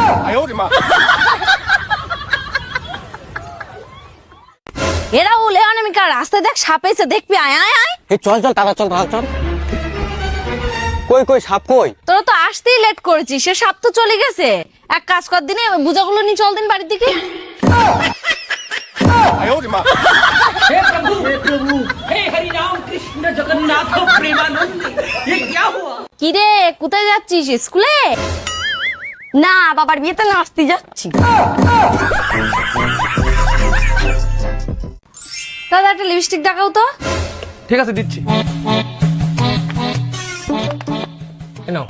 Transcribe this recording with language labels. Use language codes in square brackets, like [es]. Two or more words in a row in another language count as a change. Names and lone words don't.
[bn] এরা বলে অনামিকা রাস্তায় দেখ সাপ এসে দেখবি, আয় আয় আয়। এই চল চল তাড়া চল তাড়া চল। কই কই সাপ কই? তোরা তো আসতেই লেট করেছিস, সে সাপ তো চলে গেছে। এক কাজ কর, দিনে বুঝাগুলো নিয়ে চল দিন বাড়ির দিকে। [hi] हे प्रभु हे हरि राम कृष्ण जगन्नाथ प्रेमानंद ये क्या हुआ? [bn] কি রে, কোথায় যাচ্ছিস? স্কুলে? না, বাবার বিয়েতে নাচতে যাচ্ছি। দাদা একটা লিপস্টিক দেখাও তো। ঠিক আছে দিচ্ছি। এই নাও।